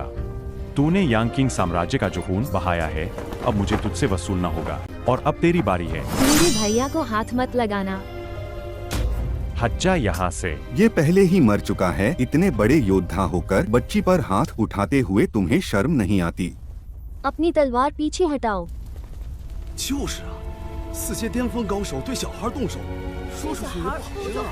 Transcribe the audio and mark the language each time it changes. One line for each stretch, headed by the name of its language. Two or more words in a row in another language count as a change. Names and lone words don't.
Hindi: तूने यांकिंग साम्राज्य का जो खून बहाया है, अब मुझे तुझसे वसूलना होगा। और अब तेरी बारी है। मेरे भैया को हाथ मत लगाना। हट जा यहाँ से। ये पहले ही मर चुका है। इतने बड़े योद्धा होकर बच्ची पर हाथ उठाते हुए तुम्हें शर्म नहीं आती? अपनी तलवार पीछे हटाओ।
Chinese: 就是啊，四阶巅峰高手对小孩动手，说出去也不好就听啊。